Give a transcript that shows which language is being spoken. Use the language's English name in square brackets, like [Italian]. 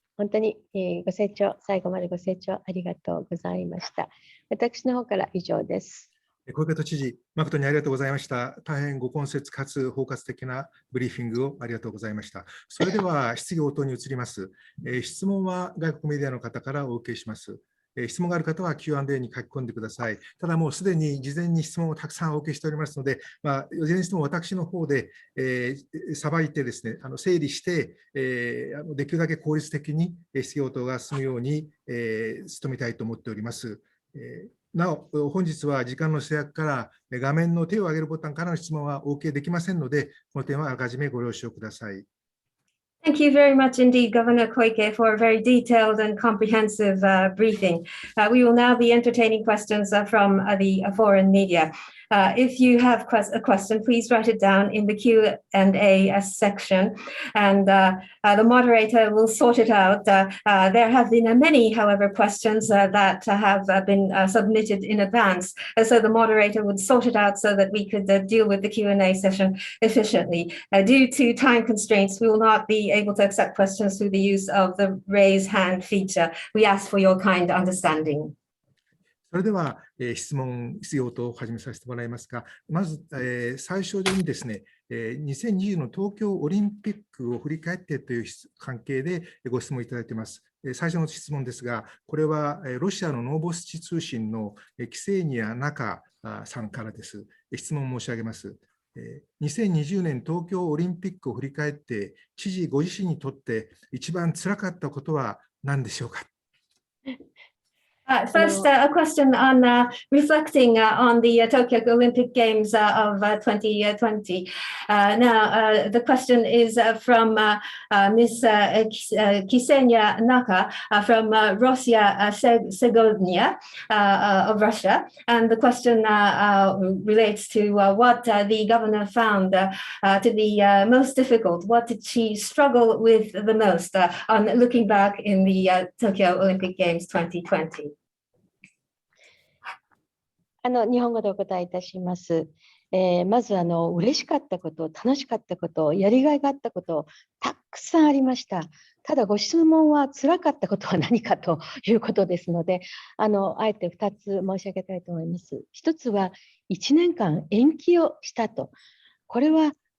[Japanese] 本当にご清聴、最後までご清聴ありがとうございました。私の方から以上です。小池都知事、誠にありがとうございました。大変ご懇切かつ包括的なブリーフィングをありがとうございました。それでは質疑応答に移ります。質問は外国メディアの方からお受けします。質問がある方は Q&A に書き込んでください。ただもうすでに事前に質問をたくさんお受けしておりますので、いずれにしても私の方でさばいてですね、整理して、できるだけ効率的に質疑応答が進むように努めたいと思っております。なお、本日は時間の制約から画面の手を挙げるボタンからの質問はお受けできませんので、この点はあらかじめご了承ください。 [English] Thank you very much indeed, Governor Koike, for a very detailed and comprehensive briefing. We will now be entertaining questions from the foreign media. If you have a question, please write it down in the Q&A section, and the moderator will sort it out. There have been many, however, questions that have been submitted in advance, so the moderator would sort it out so that we could deal with the Q&A session efficiently. Due to time constraints, we will not be able to accept questions through the use of the raise hand feature. We ask for your kind understanding. [Japanese] それでは、質疑応答を始めさせてもらいますが、まず、最初にですね、2020の東京オリンピックを振り返ってという関係でご質問いただいています。最初の質問ですが、これはロシアのノーボスチ通信のキセーニア・ナカさんからです。質問申し上げます。2020年東京オリンピックを振り返って、知事ご自身にとって一番つらかったことは何でしょうか。 [English] First, a question on reflecting on the Tokyo Olympic Games of 2020. Now, the question is from Ms. Ksenia Naka from Russia, Segovia of Russia. And the question relates to what the governor found to be most difficult. What did she struggle with the most on looking back in the Tokyo Olympic Games 2020? [Japanese] 日本語でお答えいたします。まず嬉しかったこと、楽しかったこと、やりがいがあったこと、たくさんありました。ただご質問は辛かったことは何かということですので、あえて2つ申し上げたいと思います。1つは1年間延期をしたと。これは